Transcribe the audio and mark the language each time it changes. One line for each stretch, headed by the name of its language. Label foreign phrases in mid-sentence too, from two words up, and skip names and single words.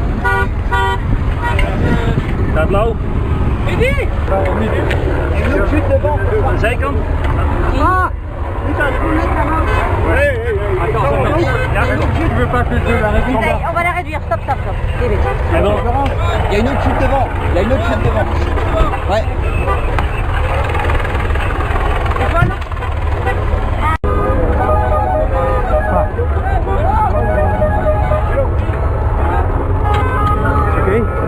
Dutch: Staat low.
French: Midi!
Dutch: Aan de zijkant. Ah!
French: Je veux pas que je l'arrête. On va la réduire, stop, stop, stop. Vite. Il y a une autre chute devant. Il y a une autre chute devant. Ouais. Oké.